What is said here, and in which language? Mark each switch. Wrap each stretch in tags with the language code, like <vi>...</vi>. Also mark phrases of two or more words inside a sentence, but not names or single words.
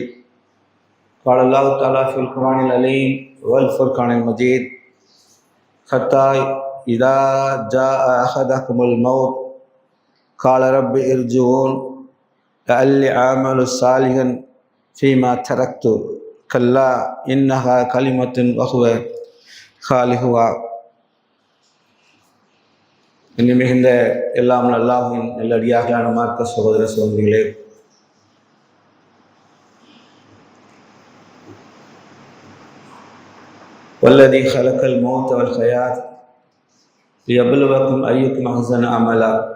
<ar>قال الله تعالى في القرآن العليم والفرقان المجيد: حتى إذا جاء أحدكم الموت قال رب ارجعون لعلي أعمل صالحا فيما تركت كلا إنها كلمة وهو قائلها.</ar> <ta>இன்னும் மிகுந்த எல்லாம் அல்லாஹ்வின் நல்லடியார்களான மார்க்க சகோதர சகோதரிகளே,</ta> <ar>والذي خلق الموت والحياة ليبلوكم أيكم أحسن عملا.</ar>